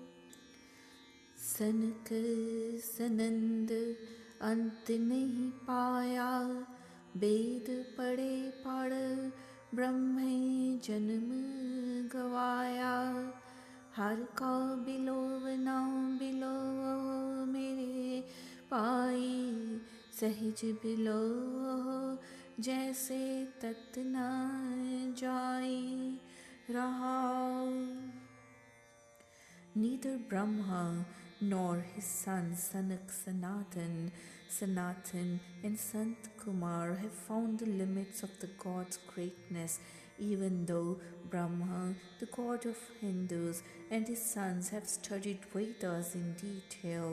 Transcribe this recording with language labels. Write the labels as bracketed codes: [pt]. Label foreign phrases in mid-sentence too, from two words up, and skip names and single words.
[pa] ਸਨਕ ਸਨੰਦ ਅੰਤੁ ਨਹੀ ਪਾਇਆ, ਬੇਦ ਪੜੇ ਪੜਿ ਬ੍ਰਹਮੇ ਜਨਮੁ ਗਵਾਇਆ. ਹਰਿ ਕਾ ਬਿਲੋਵਨਾ ਬਿਲੋਵਹੁ ਮੇਰੇ ਭਾਈ, ਸਹਜਿ ਬਿਲੋਵਹੁ ਜੈਸੇ ਤਤੁ ਨ ਜਾਈ ਰਹਾਉ. [en] Neither Brahma nor his son Sanak Sanatan and Sant Kumar have found the limits of the God's greatness, even though Brahma, the god of Hindus, and his sons have studied Vedas in detail.